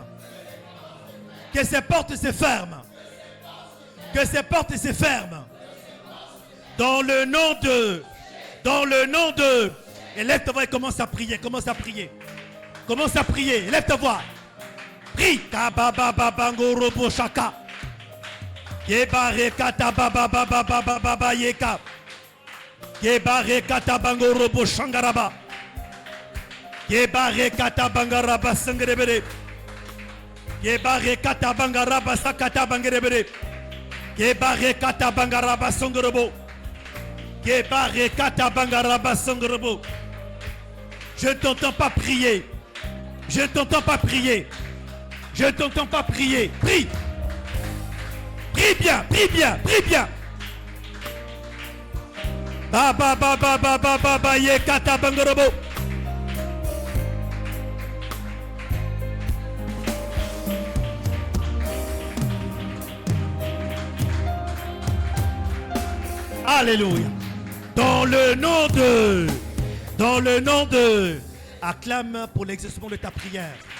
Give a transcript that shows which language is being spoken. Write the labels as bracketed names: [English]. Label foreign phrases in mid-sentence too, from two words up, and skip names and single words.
[French] Que ces portes se ferment. Que ces portes se ferment. Dans le nom de. Et lève ta voix et commence à prier. Commence à prier. Lève ta voix. Prie. Kababababangorobo shaka. Kebarekata babababababa yeka. Kebarekata bangorobo shangaraba. Kebarekata bangaraba sangerebere. Kebarekata bangaraba sakata bangerebere. Kebarekata bangaraba sangorobo. Kebarekata bangaraba sangorobo. Je ne t'entends pas prier. Je ne t'entends pas prier. Je ne t'entends pas prier. Prie. Prie bien, prie bien, prie bien. Baba baba baba baba yekata bangorobo. Alléluia. Dans le nom de, acclame pour l'exaucement de ta prière.